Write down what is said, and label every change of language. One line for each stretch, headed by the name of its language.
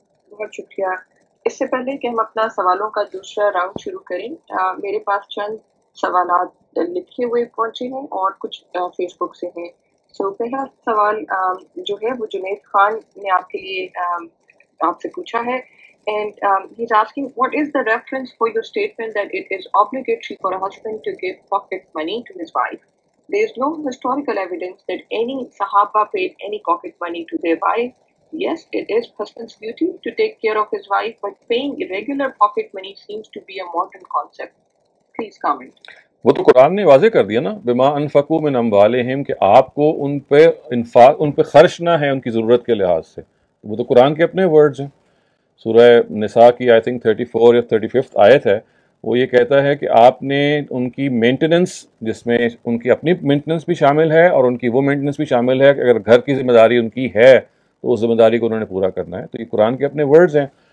Urdu: بہت شکریہ. اس سے پہلے کہ ہم اپنا سوالوں کا دوسرا راؤنڈ شروع کریں، میرے پاس چند سوالات لکھے ہوئے پہنچے ہیں اور کچھ فیس بک سے ہیں. سو پہلا سوال جو ہے وہ جنید خان نے آپ کے لیے آپ سے پوچھا ہے.
English: And he's asking, what is the reference for your statement that it is obligatory for a husband to give pocket money to his wife? There is no historical evidence that any Sahaba paid any pocket money to their wife. Yes, it is husband's duty to take care of his wife, but paying irregular pocket money seems to be a modern concept. Please comment.
Urdu: وہ تو قرآن نے واضح کر دیا نا، بما انفقوا من اموالہم، کہ آپ کو ان پہ خرچ نہ ہے ان کی ضرورت کے لحاظ سے. وہ تو قرآن کے اپنے ورڈز ہیں. سورہ نساء کی
English: I think
Urdu: 34 یا 35 آیت ہے، وہ یہ کہتا ہے کہ آپ نے ان کی مینٹیننس، جس میں ان کی اپنی مینٹیننس بھی شامل ہے اور ان کی وہ مینٹیننس بھی شامل ہے کہ اگر گھر کی ذمہ داری ان کی ہے تو اس ذمہ داری کو انہوں نے پورا کرنا ہے. تو یہ قرآن کے اپنے ورڈز ہیں.